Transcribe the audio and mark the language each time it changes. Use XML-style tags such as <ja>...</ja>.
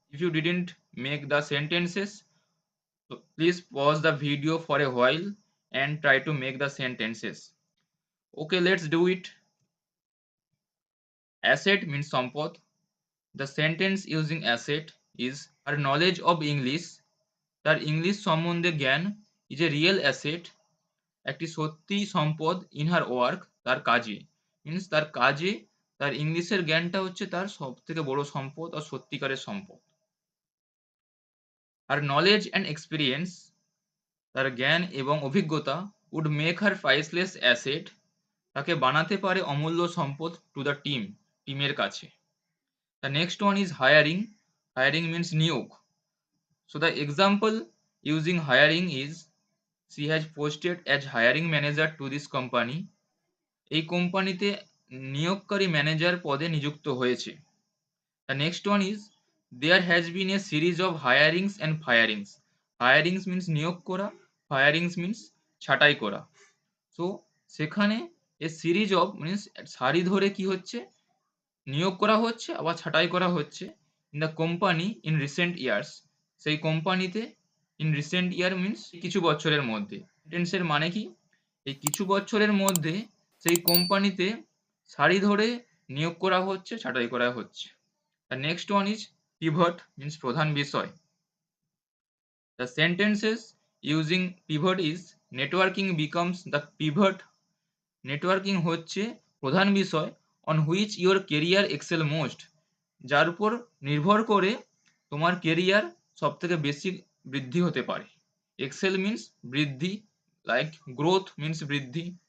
<en>If you didn't make the sentences, so please pause the video for a while and try to make the sentences. Okay, let's do it. Asset means sampad. The sentence using asset is her knowledge of English.</en> <bn>তার English সম্বন্ধে জ্ঞান</bn> <en>is a real asset.</en> <bn>একটি সত্যি সম্পদ</bn> <en>in her work,</en> <bn>তার কাজে, means তার কাজে তার ইংলিশের জ্ঞানটা হচ্ছে তার সব থেকে বড় সম্পদ আর সত্যিকারের সম্পদ। আর</bn> <en>knowledge and experience,</en> <bn>তার জ্ঞান এবং অভিজ্ঞতা</bn> <en>would make her priceless asset,</en> <bn>তাকে বানাতে পারে অমূল্য সম্পদ</bn> <en>to the team,</en> <bn>টিমের কাছে।</bn> <en>The next one is hiring. Hiring means নিয়োগ। So the example using hiring is she has posted as hiring manager to this company.</en> <bn>এই কোম্পানিতে নিয়োগকারী ম্যানেজার পদে নিযুক্ত হয়েছে।</bn> <en>The next one is there has been a series of hirings and firings. Hirings means</en> <bn>নিয়োগ করা,</bn> <en>firings means</en> <bn>ছাঁটাই করা। So সেখানে</bn> <en>a series of</en> <bn>means সারি ধরে কি হচ্ছে, নিয়োগ করা হচ্ছে আবার ছাঁটাই করা হচ্ছে</bn> <en>in the company in recent years.</en> <bn>সেই কোম্পানিতে</bn> <en>in recent year means</en> <bn>কিছু বছরের মধ্যে। সেন্টেন্সের মানে কি, এই কিছু বছরের মধ্যে সেই কোম্পানিতে সারি ধরে নিয়োগ করা হচ্ছে, ছাঁটাই করা হচ্ছে।</bn> <en>The next one is pivot means প্রধান বিষয়। The sentences using pivot is networking becomes the pivot.</en> <bn>Networking হচ্ছে প্রধান বিষয়</bn> <en>on which your career excel most,</en> <bn>যার উপর নির্ভর করে তোমার কেরিয়ার সব থেকে বেশি বৃদ্ধি হতে পারে।</bn> <en>Excel means বৃদ্ধি, like growth means বৃদ্ধি।</en>